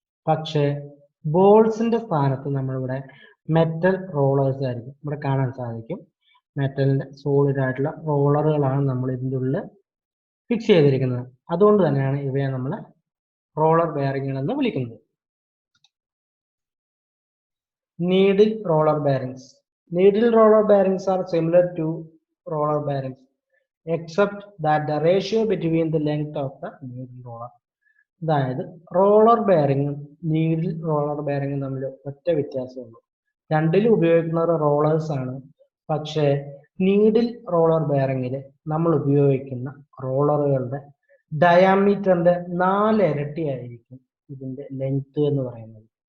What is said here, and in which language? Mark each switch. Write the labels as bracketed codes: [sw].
[ml] പക്ഷേ ബോൾസിന്റെ സ്ഥാനത്ത് നമ്മളിവിടെ മെറ്റൽ റോളേഴ്സ് ആയിരിക്കും ഇവിടെ കാണാൻ സാധിക്കും. മെറ്റലിന്റെ സോളിഡ് ആയിട്ടുള്ള റോളറുകളാണ് നമ്മൾ ഇതിൻ്റെ ഉള്ളിൽ ഫിക്സ് ചെയ്തിരിക്കുന്നത്. അതുകൊണ്ട് തന്നെയാണ് ഇവയെ നമ്മൾ റോളർ ബെയറിങ്ങുകൾ എന്ന് വിളിക്കുന്നത്. Needle roller bearings. [en] Needle roller bearings are similar to roller bearings except that the ratio between the length of the needle roller. [ml] അതായത് റോളർ ബെയറിങ്ങും നീഡിൽ റോളർ ബെയറിങ്ങും തമ്മിൽ ഒറ്റ വ്യത്യാസമുള്ളൂ. രണ്ടിലും ഉപയോഗിക്കുന്നത് റോളേഴ്സ് ആണ്. പക്ഷേ നീഡിൽ റോളർ ബെയറിങ്ങിൽ നമ്മൾ ഉപയോഗിക്കുന്ന റോളറുകളുടെ ഡയാമീറ്ററിന്റെ 4 ഇരട്ടിയായിരിക്കും ഇതിന്റെ ലെങ്ത് എന്ന് പറയുന്നത്.